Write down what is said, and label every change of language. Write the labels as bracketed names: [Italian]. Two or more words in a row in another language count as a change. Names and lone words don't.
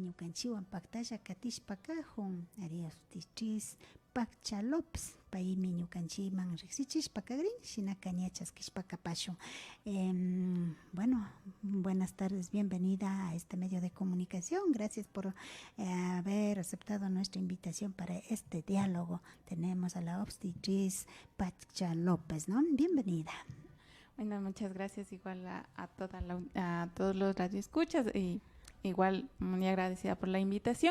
[Quechua] ñukanchiwan pactalla katishpakajun ari obstetriz Pacha López paymi ñukanchikman riqsichishpakagrin shinaka ñachaskishpakapashun. [Spanish] Bueno, buenas tardes, bienvenida a este medio de comunicación. Gracias por haber aceptado nuestra invitación para este diálogo. Tenemos a la obstetriz Pacha López, ¿no? Bienvenida. Bueno, muchas gracias igual a todos los radioescuchas y igual muy agradecida por la invitación.